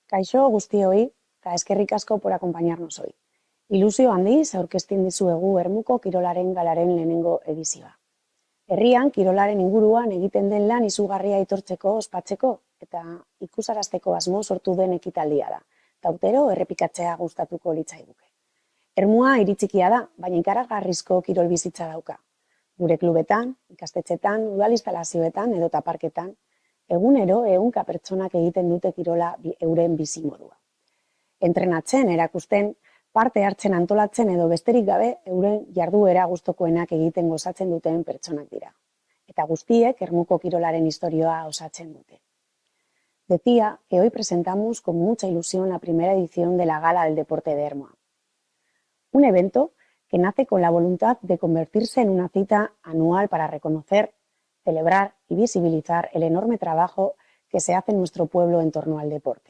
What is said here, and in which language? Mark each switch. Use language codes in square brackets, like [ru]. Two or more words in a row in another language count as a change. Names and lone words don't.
[eu] Kaixo guztioi, eta eskerrik asko [es] por acompañarnos hoy. [eu] Ilusio handiz aurkezten dizuegu Ermuko Kirolaren Galaren lehenengo edizioa. Herrian, kirolaren inguruan egiten den lan izugarria aitortzeko, ospatzeko eta ikusarazteko asmo sortu den ekitaldia da. Eta urtero errepikatzea gustatuko litzaiguke. Ermua hiri txikia da, baina ikaragarrizko kirol bizitza dauka. Gure klubetan, ikastetxetan, udal instalazioetan edota parketan, egunero ehunka pertsonak egiten dute kirola euren bizimodua. Entrenatzen, erakusten, parte hartzen antolatzen edo besterik gabe euren jarduera gustokoenak egiten gozatzen duten pertsonak dira. Eta guztiek Ermuko kirolaren historia osatzen dute. [es] Decía que hoy presentamos con mucha ilusión la primera edición de la Gala del Deporte de Ermua. Un evento que nace con la voluntad de convertirse en una cita anual para reconocer, celebrar y visibilizar el enorme trabajo que se hace en nuestro pueblo en torno al deporte.